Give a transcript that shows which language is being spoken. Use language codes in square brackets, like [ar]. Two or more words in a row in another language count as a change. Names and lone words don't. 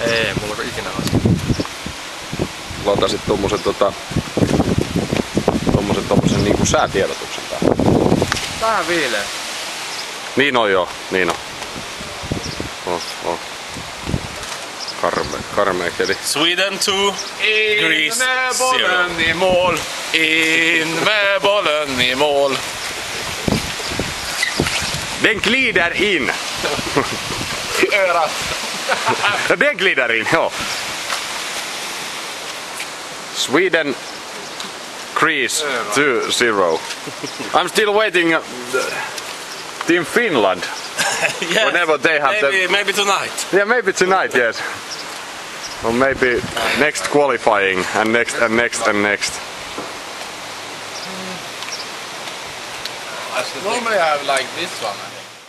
[fi] Ei, mulla on ikinä asia. latasit tommosen niinku säätiedotuksen tähän. Vähän viileä. Niin on joo, niin on. Karmea keli. [en] Sweden 2, Greece 0. [sv] bollen i mål. In med bollen i mål. Den glider in! I örat. Den glider in, ja. [en] Sweden Greece 2-0. I'm still waiting. Team Finland. Yes, Whenever they have maybe tonight. Yeah, maybe tonight, yes. Or maybe next qualifying and next and next and next. Normally I have like this one.